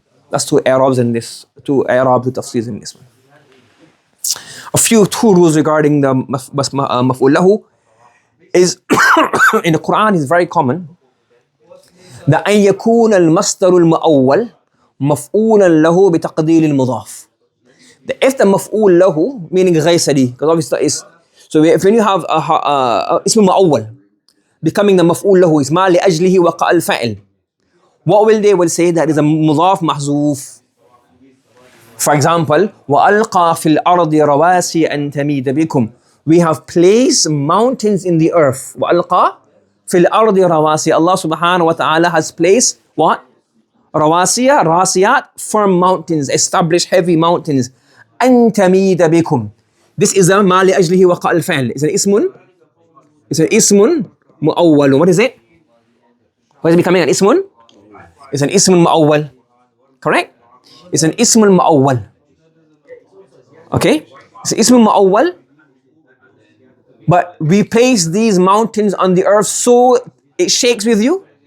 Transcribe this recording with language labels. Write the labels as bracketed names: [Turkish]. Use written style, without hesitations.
[English] That's two i'rabs in this, two i'rab tafsirs in this one. A few two rules regarding the maf'ul lahu is in the Quran is very common that [Arabic] أن يكون المصدر المؤول مفعولا له بتقدير المضاف. [English] If the maf'ul lahu meaning غير because obviously that is, so when you have اسم مؤول becoming the maf'ul lahu is [Arabic] ما لأجله وقع الفعل, [English] what will say that is a مضاف محذوف. [Arabic] For example, وألقى في الأرض رواسي أن تميد بكم. [English] We have placed mountains in the earth. [Arabic] وألقى في الأرض رواسي. [English] Allah subhanahu wa ta'ala has placed what? رواسي, راسيات, firm mountains, established heavy mountains. [Arabic] أن تميد بكم. This is a ما لأجله وقع الفعل. [English] It's an اسم مؤول. What is it? What is it becoming? An ismun? It's an ismun mu'awwal. Correct? It's an ismun mu'awwal. Okay? It's an ismun mu'awwal. But we place these mountains on the earth so it shakes with you.